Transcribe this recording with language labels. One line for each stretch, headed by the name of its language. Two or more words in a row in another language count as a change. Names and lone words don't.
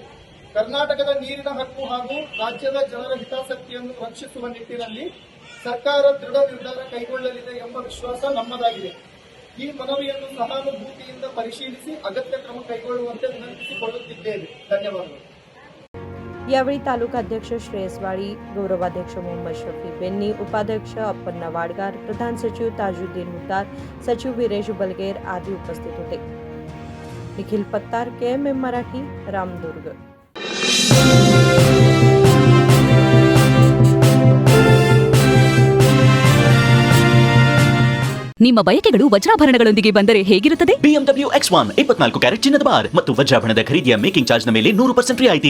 Kannada: ಕರ್ನಾಟಕದ ನೀರಿನ ಹಕ್ಕು ಹಾಗೂ ರಾಜ್ಯದ ಜನರ ಹಿತಾಸಕ್ತಿಯನ್ನು ರಕ್ಷಿಸುವ ನಿಟ್ಟಿನಲ್ಲಿ ಸರ್ಕಾರ ದೃಢ ನಿರ್ಧಾರ ಕೈಗೊಳ್ಳಲಿದೆ ಎಂಬ ವಿಶ್ವಾಸ ನಮ್ಮದಾಗಿದೆ। ಈ ಮನವಿಯನ್ನು ಸಹಾನುಭೂತಿಯಿಂದ ಪರಿಶೀಲಿಸಿ ಅಗತ್ಯ ಕ್ರಮ ಕೈಗೊಳ್ಳುವಂತೆ ವಿನಂತಿಸಿಕೊಳ್ಳುತ್ತಿದ್ದೇವೆ। ಧನ್ಯವಾದಗಳು।
Marathi: यावेळी तालुका अध्यक्ष श्रेयस वाळी, गौरवाध्यक्ष मोहम्मद शफी बेन्नी, उपाध्यक्ष अप्पन्ना वाडगार, प्रधान सचिव ताजुद्दीन हुतार, सचिव वीरेश बलगेर आदी उपस्थित होते। निखिल पत्तार, KMM मराठी, रामदुर्ग।
Kannada: ನಿಮ್ಮ ಬಯಕೆಗಳು ವಜ್ರಾಭರಣಗಳೊಂದಿಗೆ ಬಂದರೆ ಹೇಗಿರುತ್ತದೆ? BMW X1 24 ಕ್ಯಾರೆಟ್ ಚಿನ್ನದ ಬಾರ್ ಮತ್ತು ವಜ್ರಾಭರಣದ ಖರೀದಿಯ
English: making charge
Kannada: ನ ಮೇಲೆ 100% ರಿಯಾಯಿತಿ।